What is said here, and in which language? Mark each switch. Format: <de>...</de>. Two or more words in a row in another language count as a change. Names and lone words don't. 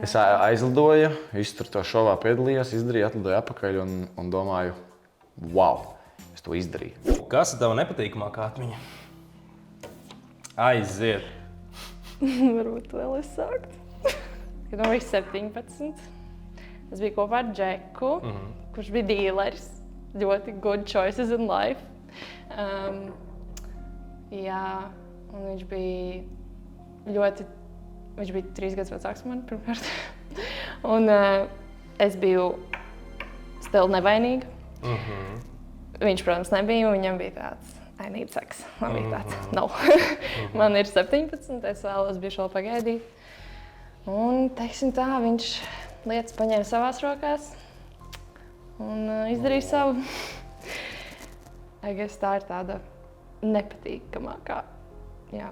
<lv>Es aizlidoju, visu tur to šovā piedalījos, izdarīju, atlidoju atpakaļ un domāju, wow, es to izdarīju. Kas ir tava nepatīkamākā atmiņa? Aiziet! Varbūt vēl es sāktu. Kad man bija 17, es biju kopā ar Džeku, kurš bija dīleris.</lv> <en>Ļoti good choices in life.</en> <lv>Jā, un viņš bija 3 gadus vecāks par mani pirmkārt. Un es biju stila nevainīga. Viņš, protams, nebija, un viņam bija tāds,</lv> <en>I need sex.</en> <lv>Man bija tāds, no. Man ir 17, es vēlos bišķi vēl pagaidīt. Un, teiksim tā, viņš lietas paņēma savās rokās un izdarīja savu. Tā ir tāda nepatīkamākā, jā.</lv>